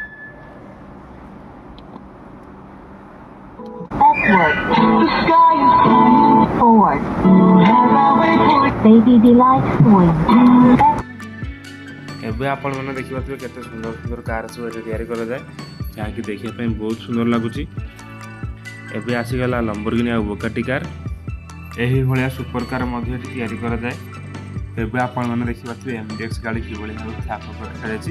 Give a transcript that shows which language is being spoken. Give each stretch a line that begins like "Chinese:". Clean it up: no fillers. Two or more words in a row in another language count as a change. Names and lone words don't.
English: Backward. The sky is blue. Forward. Baby delight swing.
Odia: ଏବେ ଆପଣମାନେ ଦେଖିପାରୁଥିବେ କେତେ ସୁନ୍ଦର ସୁନ୍ଦର କାର୍ ସବୁ ଏଠି ତିଆରି କରାଯାଏ, ଯାହାକି ଦେଖିବା ପାଇଁ ବହୁତ ସୁନ୍ଦର ଲାଗୁଛି। ଏବେ ଆସିଗଲା ଲମ୍ବରଗିନି ଆଉ ବୁଗାଟି କାର୍। ଏହି ଭଳିଆ ସୁପର କାର୍ ମଧ୍ୟ ଏଠି ତିଆରି କରାଯାଏ। ଏବେ ଆପଣମାନେ ଦେଖିପାରୁଥିବେ MDX ଗାଡ଼ି କିଭଳି ଭାବେ ଥାକ କରି ରଖାଯାଇଛି।